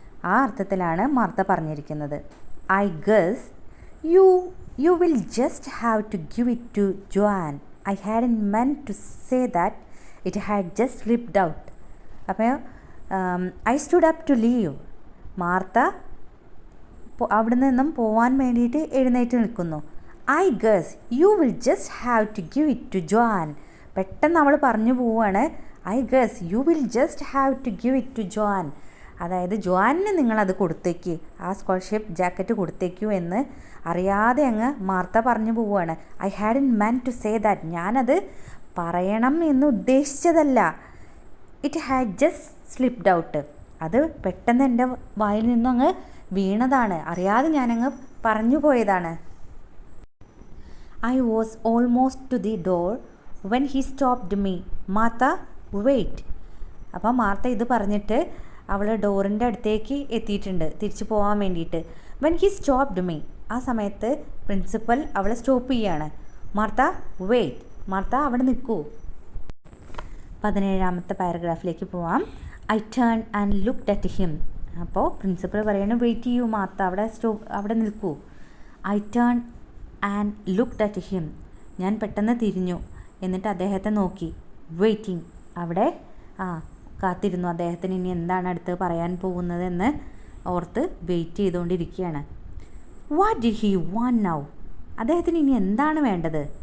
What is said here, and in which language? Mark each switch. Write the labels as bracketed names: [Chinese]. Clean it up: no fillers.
[Malayalam] ആ അർത്ഥത്തിലാണ് മാർത്ത പറഞ്ഞിരിക്കുന്നത്. [English] I guess you will just have to give it to Joanne. I hadn't meant to say that. It had just slipped out. അപ്പോൾ I stood up to leave. [Malayalam] Martha അവിടെ നിന്നും പോവാൻ വേണ്ടിയിട്ട് എഴുന്നേറ്റ് നിൽക്കുന്നു. [English] I guess you will just have to give it to Joanne. [Malayalam] പെട്ടെന്ന് അവൾ പറഞ്ഞു പോവുകയാണ്. [English] I guess you will just have to give it to Joanne. [Malayalam] അതായത് ജോആനിന് നിങ്ങളത് കൊടുത്തേക്ക്, ആ സ്കോളർഷിപ്പ് ജാക്കറ്റ് കൊടുത്തേക്കൂ എന്ന് അറിയാതെ അങ്ങ് മാർത്ത പറഞ്ഞു പോവുകയാണ്. [English] I hadn't meant to say that. [Malayalam] ഞാനത് പറയണം എന്ന് ഉദ്ദേശിച്ചതല്ല. [English] It had just slipped out. [Malayalam] അത് പെട്ടെന്ന് എൻ്റെ വായിൽ നിന്നും അങ്ങ് വീണതാണ്, അറിയാതെ ഞാനങ്ങ് പറഞ്ഞു പോയതാണ്. [English] I was almost to the door when he stopped me. Martha, wait. [Malayalam] അപ്പോൾ മാർത്ത ഇത് പറഞ്ഞിട്ട് അവൾ ഡോറിൻ്റെ അടുത്തേക്ക് എത്തിയിട്ടുണ്ട് തിരിച്ചു പോകാൻ വേണ്ടിയിട്ട്. [English] when he stopped me, [Malayalam] ആ സമയത്ത് പ്രിൻസിപ്പൽ അവളെ സ്റ്റോപ്പ് ചെയ്യാണ്. Martha, wait. മാർത്ത അവിടെ നിൽക്കൂ. 17ാമത്തെ പാരഗ്രാഫിലേക്ക് പോവാം. [English] I turned and looked at him. [Malayalam] അപ്പോൾ പ്രിൻസിപ്പൽ പറയുന്നു വെയിറ്റ് ചെയ്യൂ മാർത്ത, അവിടെ നിൽക്കൂ. [English] I turned and looked at him. [Malayalam] ഞാൻ പെട്ടെന്ന് തിരിഞ്ഞു, എന്നിട്ട് അദ്ദേഹത്തെ നോക്കി. വെയിറ്റിംഗ്, അവിടെ കാത്തിരുന്നു. അദ്ദേഹത്തിന് ഇനി എന്താണ് അടുത്ത് പറയാൻ പോകുന്നതെന്ന് ഓർത്ത് വെയിറ്റ് ചെയ്തുകൊണ്ടിരിക്കുകയാണ്. [English] What did he want now? [Malayalam] അദ്ദേഹത്തിന് ഇനി എന്താണ് വേണ്ടത്?